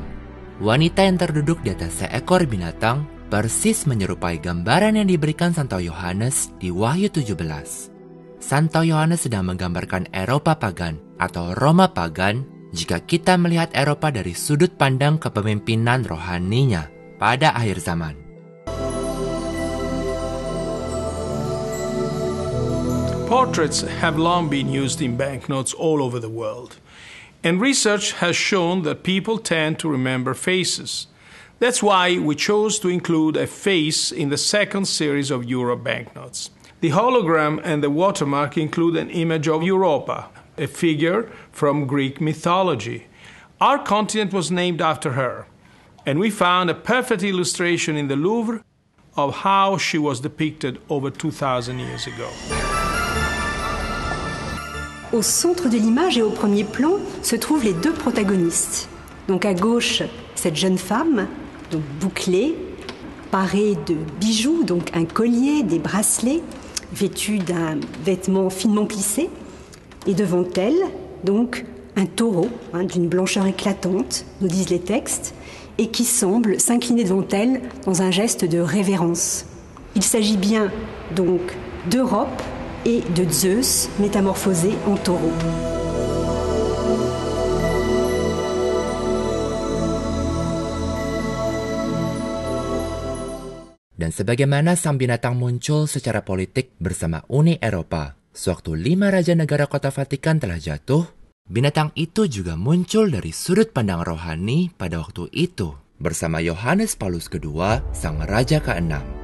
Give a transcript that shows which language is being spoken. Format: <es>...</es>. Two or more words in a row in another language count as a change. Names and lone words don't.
<id>Wanita yang terduduk di atas seekor binatang persis menyerupai gambaran yang diberikan Santo Yohanes di Wahyu 17. Santo Yohanes sedang menggambarkan Eropa pagan atau Roma pagan jika kita melihat Eropa dari sudut pandang kepemimpinan rohaninya pada akhir zaman.</id> <en>Portraits have long been used in banknotes all over the world, and research has shown that people tend to remember faces. That's why we chose to include a face in the second series of Euro banknotes. The hologram and the watermark include an image of Europa, a figure from Greek mythology. Our continent was named after her, and we found a perfect illustration in the Louvre of how she was depicted over 2,000 years ago.</en> <fr>Au centre de l'image et au premier plan se trouvent les 2 protagonistes. Donc à gauche, cette jeune femme, donc bouclée, parée de bijoux, donc un collier, des bracelets, vêtue d'un vêtement finement plissé. Et devant elle, donc un taureau d'une blancheur éclatante, nous disent les textes, et qui semble s'incliner devant elle dans un geste de révérence. Il s'agit bien donc d'Europe et de Zeus métamorphosé en taureau.</fr> <id>Dan sebagaimana sang binatang muncul secara politik bersama Uni Eropa, sewaktu 5 raja negara kota Vatikan telah jatuh, binatang itu juga muncul dari sudut pandang rohani pada waktu itu bersama Yohanes Paulus II, sang raja ke-6.</id>